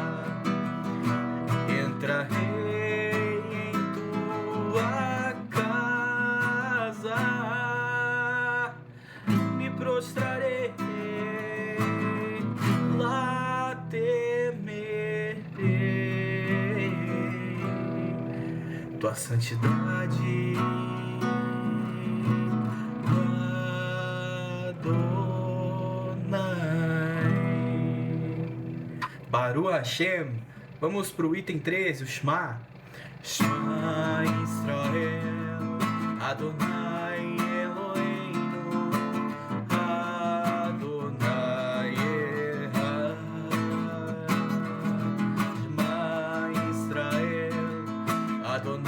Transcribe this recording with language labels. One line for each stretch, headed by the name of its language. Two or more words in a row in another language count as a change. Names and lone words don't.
Portuguese: entrarei em tua casa, me prostrarei, lá temerei tua santidade, Adonai.
Hebrew: ברוך השם.
Portuguese: Vamos para o item 13, o Shema.
Hebrew: שמע ישראל, אדוני אלוהינו, אדוני אחד. שמע ישראל,